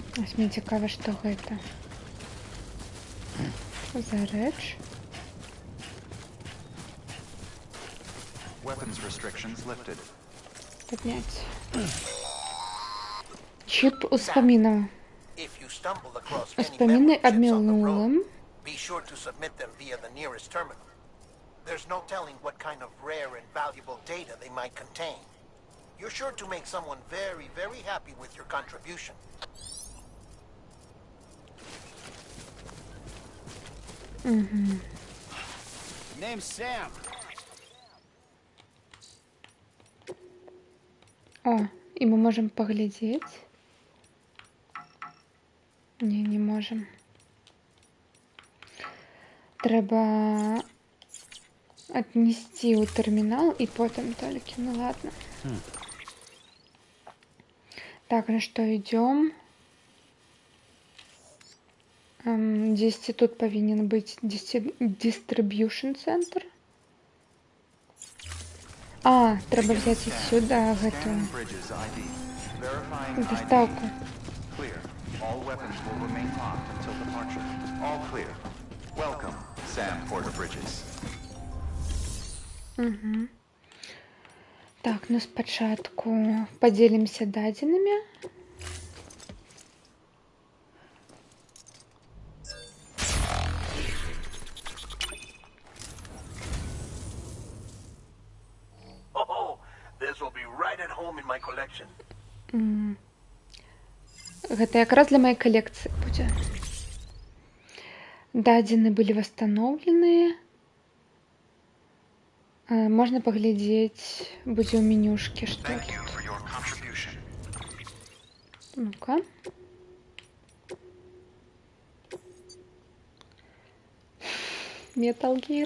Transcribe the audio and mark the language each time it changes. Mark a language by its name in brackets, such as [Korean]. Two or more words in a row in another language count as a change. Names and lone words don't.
[Belarusian] Вось мне цікава, што гэта за рэч. [English] Weapons restrictions lifted. [Belarusian] Поднять. Чип успамінаў. [English] If you stumble across any [Belarusian] Успаміны [English] memory chips on the [Belarusian] абмілнулым. [English] road, be sure to submit them via the nearest terminal. There's no telling what kind of rare and valuable data they might contain. You're sure to make someone very, very happy with your contribution. Name's Sam. [Belarusian] О, і мы можам паглядзець. Не можам. Трэба отнести ў тэрмінал і потым толькі, ну ладно. Так, на што ідём? Дзесьці тут павінен быць distribution центр. А, трэба взяць сюда гэтую доставку. [English] All weapons will remain locked until departure. All clear. Welcome, Sam Porter Bridges. [Belarusian] Так, ну спачатку падзелімся дадзенымі. [English] Oh, this will be right at home in my collection. [Belarusian] Гэта якраз для моей колекцыі будзе. Дадзены былі восстановленыя. Можна паглядзець будзе ў менюшкі, што тут. Ну-ка. Metal Gear.